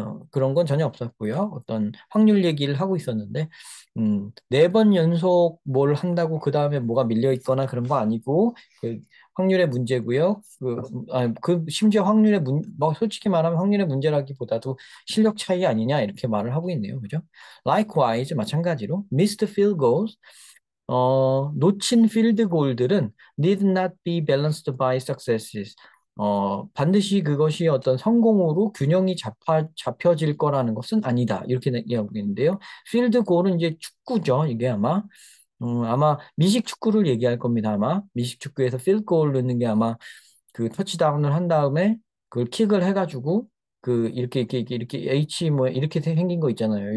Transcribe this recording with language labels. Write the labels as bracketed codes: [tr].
[ko] 그런 건 전혀 없었고요. 어떤 확률 얘기를 하고 있었는데 4번 연속 뭘 한다고 그 다음에 뭐가 밀려 있거나 그런 거 아니고 그 확률의 문제고요. 심지어 뭐 솔직히 말하면 확률의 문제라기보다도 실력 차이 아니냐 이렇게 말을 하고 있네요. 그죠? [en] Likewise [ko] 마찬가지로 [en] missed field goals [ko] 놓친 필드 골들은 [en] need not be balanced by successes. [ko] 반드시 그것이 어떤 성공으로 균형이 잡혀질 거라는 것은 아니다. 이렇게 얘기하고 있는데요. 필드 골은 이제 축구죠. 이게 아마 미식 축구를 얘기할 겁니다. 아마 미식 축구에서 필드골 넣는 게 아마 그 터치다운을 한 다음에 그걸 킥을 해가지고 그 이렇게 H 뭐 이렇게 생긴 거 있잖아요.